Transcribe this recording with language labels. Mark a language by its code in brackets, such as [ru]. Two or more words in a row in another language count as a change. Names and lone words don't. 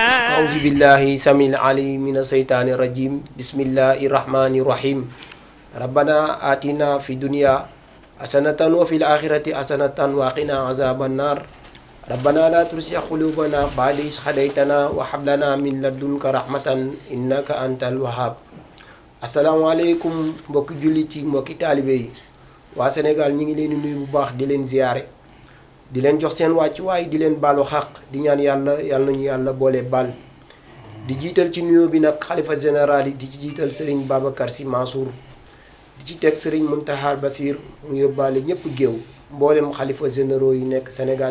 [ar] أعوذ بالله سميع العليم من الشيطان الرجيم بسم الله الرحمن الرحيم ربنا آتنا في الدنيا حسنة وفي الآخرة حسنة وقنا عذاب النار ربنا لا تزغ قلوبنا بعد إذ هديتنا وهب لنا من لدنك رحمة إنك أنت الوهاب [wo] asalaamaaleykum mbokki jullit yi mbokki taalibe yi waa Sénégal ñi ngi leen di nuyu bu baax di leen ziyaare di leen jox seen wàccuwaay di leen baalu xaq di ñaan yàlla nañu yàlla boole baal di jiital ci nuyoo bi nag xalifa général yi di ci jiital Serigne Babacar Sy Mansour di ci teg Serigne Mountakha Bassir mu yóbbaale ñëpp géew mboolem xalifa généraux yi nekk Sénégal